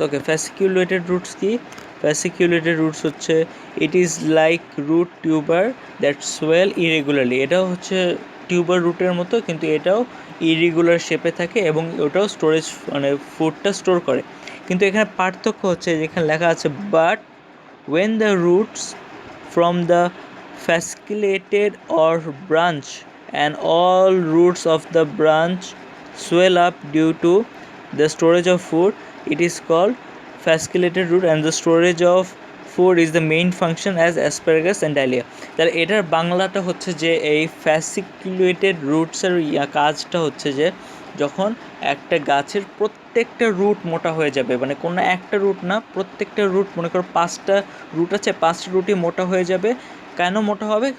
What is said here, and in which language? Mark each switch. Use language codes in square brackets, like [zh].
[bn] ওকে, ফ্যাসিকিউলেটেড roots কি? ফ্যাসিকিউলেটেড roots হচ্ছে [en] It is like root tuber that swell irregularly. [bn] এটাও হচ্ছে টিউবার রুটের মতো, কিন্তু এটাও ইরেগুলার শেপে থাকে এবং ওটাও স্টোরেজ মানে ফুডটা স্টোর করে। কিন্তু এখানে পার্থক্য হচ্ছে যেখানে লেখা আছে but [en] when the roots from the fasciculated or branch and all roots of the branch swell up due to the storage of food, it is called fasciculated root, and the storage of food is the main function as asparagus and dahlia. [bn] তাহলে এটার বাংলাটা হচ্ছে যে এই ফ্যাসিকুলেটেড রুটসের কাজটা হচ্ছে যে যখন একটা গাছের প্রত্যেকটা রুট মোটা হয়ে যাবে, মানে কোনো একটা রুট না, প্রত্যেকটা রুট, মনে করো 5টা রুট আছে, 5টা রুটই মোটা হয়ে যাবে। কেন মোটা হবে?